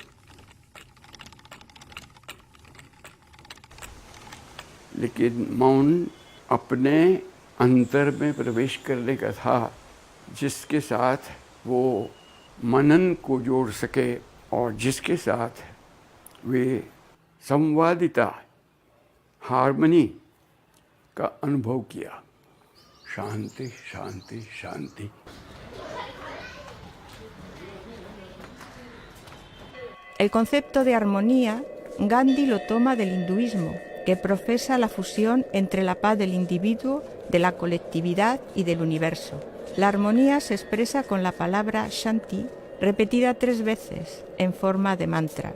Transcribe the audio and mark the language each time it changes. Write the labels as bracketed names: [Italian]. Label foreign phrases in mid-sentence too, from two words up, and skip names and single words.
[Hindi] लेकिन मौन अपने अंतर में प्रवेश करने का था, जिसके साथ वो मनन को जोड़ सके और जिसके साथ वे संवादिता, हार्मनी का अनुभव किया। शांति शांति शांति। [Spanish] El concepto de armonía, Gandhi lo toma del hinduismo, que profesa la fusión entre la paz del individuo, de la colectividad y del universo. La armonía se expresa con la palabra Shanti, repetida 3 veces, en forma de mantra.